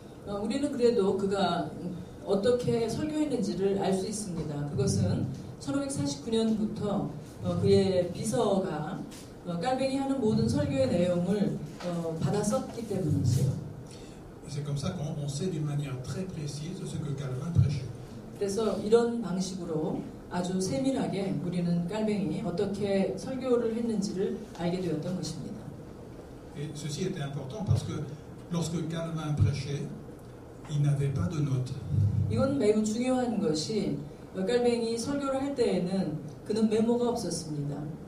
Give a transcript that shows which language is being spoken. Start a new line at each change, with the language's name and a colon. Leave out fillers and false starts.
Korean: 우리는 그래도 그가 어떻게 설교했는지를 알 수 있습니다. 그것은 1549년부터 그의 비서가 깔뱅이 하는 모든 설교의 내용을 받아 썼기 때문이지요.
French: C'est comme ça qu'on sait d'une manière très précise ce que Calvin prêchait.
Korean: 그래서 이런 방식으로 아주 세밀하게 우리는 깔뱅이 어떻게 설교를 했는지를 알게 되었던 것입니다.
French: Et ceci était important parce que lorsque Calvin prêchait, il n'avait pas de notes.
Korean: 이건 매우 중요한 것이 깔뱅이 설교를 할 때에는 그는 메모가 없었습니다.